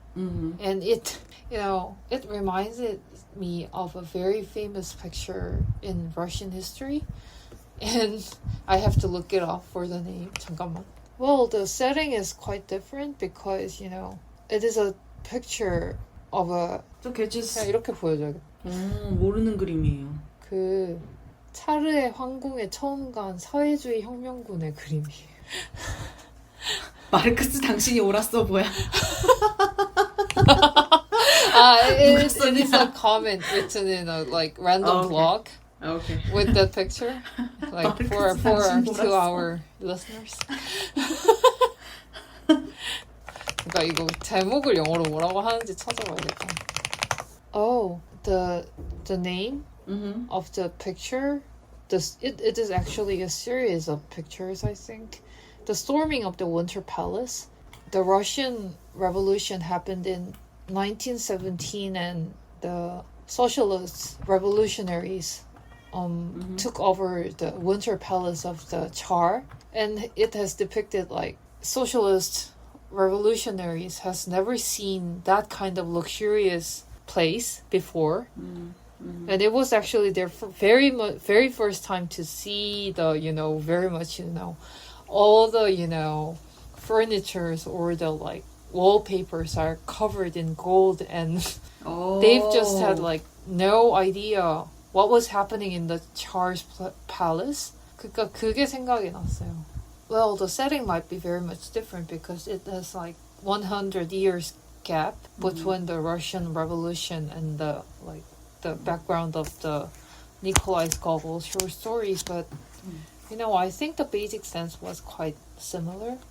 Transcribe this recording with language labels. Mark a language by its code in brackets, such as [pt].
[en] And it, you know, it reminds me of a very famous picture in Russian history, and I have to look it up for the name. [ko] 잠깐만. [en] Well, the setting is quite different because, you know, it is a picture of a. Okay, just. [ko] 그냥 이렇게 보여줘야겠다. 모르는 그림이에요. 그 차르의 황궁에 처음 간 사회주의 혁명군의 그림이에요. 마르크스 당신이 옳았어 뭐야? [en] It is a comment written in a like random blog. Okay. With the picture, like for our listeners. [ko] 그러니까 이거 제목을 영어로 뭐라고 하는지 찾아봐야겠다. [en] Oh, the name of the picture. It is actually a series of pictures, I think. The storming of the Winter Palace. The Russian Revolution happened in 1917, and the socialist revolutionaries took over the Winter Palace of the Tsar, and it has depicted like socialist revolutionaries has never seen that kind of luxurious place before, and it was actually their very first time to see the, you know, very much, you know, all the, you know, furnitures or the like wallpapers are covered in gold, and they've just had like no idea what was happening in the Tsar's palace. [ko] 그러니까 그게 생각이 났어요. [en] Well, the setting might be very much different because it has like 100 years gap between the Russian Revolution and the background of the Nikolai Gogol short stories, but you know, I think the basic sense was quite similar.